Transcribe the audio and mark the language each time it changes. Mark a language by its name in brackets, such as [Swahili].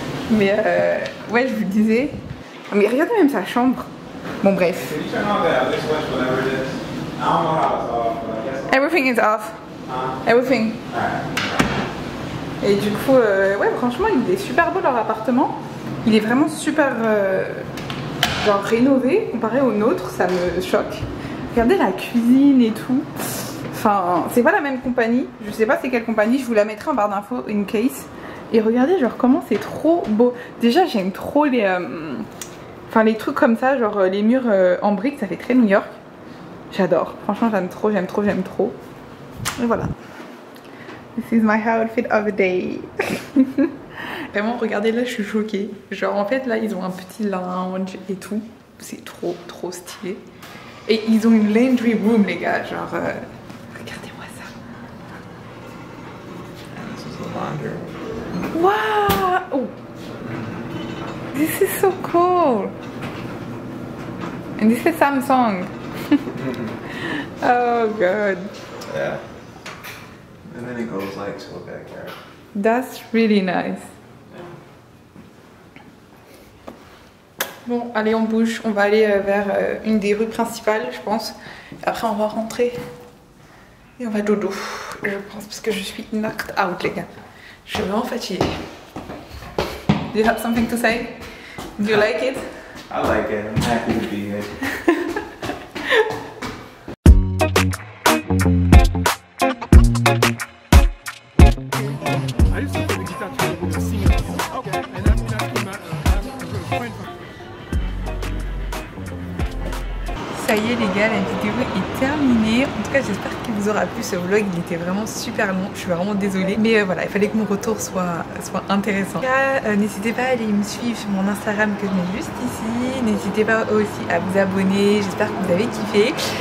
[French] Mais ouais, je vous disais. Mais regardez même sa chambre. Bon, bref. [English] Can you turn on the other switch, whatever it is? I don't know how it's off, but I guess. Everything is off. Everything. Alright. [French] Et du coup, ouais, franchement, il est super beau leur appartement. Il est vraiment super genre rénové comparé au nôtre, ça me choque. Regardez la cuisine et tout. Enfin, c'est pas la même compagnie. Je sais pas c'est quelle compagnie. Je vous la mettrai en barre d'infos [English] in case. [French] Et regardez genre comment c'est trop beau. Déjà j'aime trop les enfin les trucs comme ça, genre les murs en briques, ça fait très New York. J'adore. Franchement j'aime trop, j'aime trop, j'aime trop. Et voilà. [English] This is my outfit of the day. [French] Vraiment regardez là je suis choquée. Genre en fait là ils ont un petit lounge et tout. C'est trop trop stylé. Et ils ont une [English] laundry room [French] les gars. Genre regardez-moi ça. [English] And this is the laundry room. Wow! Oh. This is so cool. And this is Samsung. Oh god. Yeah. And then it goes like to a backyard. That's really nice. [French] Bon, allez, on bouge. On va aller vers une des rues principales, je pense. Après, on va rentrer. Et on va dodo, je pense, parce que je suis [English] knocked out, [French] les gars. Je suis vraiment fatiguée. [English] Do you have something to say? Do you like it? I like it. I'm happy to be here. I used to play the guitar to the singer. Okay. And that's when I came out. [French] ça y est les gars, la vidéo est terminée. En tout cas j'espère qu'il vous aura plu ce vlog, il était vraiment super long, je suis vraiment désolée. Mais voilà, il fallait que mon retour soit intéressant. En tout cas, n'hésitez pas à aller me suivre sur mon Instagram que je mets juste ici. N'hésitez pas aussi à vous abonner, j'espère que vous avez kiffé.